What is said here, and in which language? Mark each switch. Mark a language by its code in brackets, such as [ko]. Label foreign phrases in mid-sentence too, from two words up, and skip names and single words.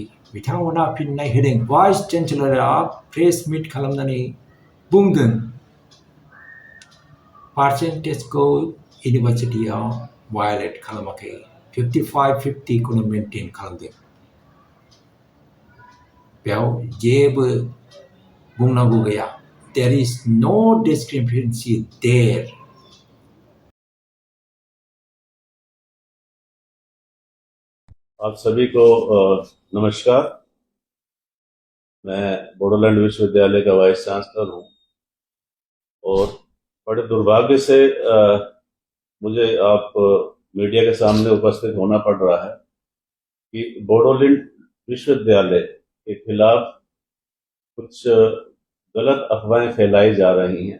[brx] बिथांमोना फिननाय होदों. भाइस चेन्सेलरआ [en] press meet [brx] खालामनानै बुंदों पार्सेन्टेजखौ इउनिभार्सिटिया वायलेट खालामाखै, 55-50 खौनो मेनटेन खालामदों. बेयाव जेबो बुंनांगौ गैया. [en] There is no discrepancy there. [hi] आप सभी को नमस्कार. मैं बोडोलैंड विश्वविद्यालय का वाइस चांसलर हूँ और बड़े दुर्भाग्य से मुझे आप मीडिया के सामने उपस्थित होना पड़ रहा है कि बोडोलैंड विश्वविद्यालय के खिलाफ कुछ गलत अफवाहें फैलाई जा रही हैं।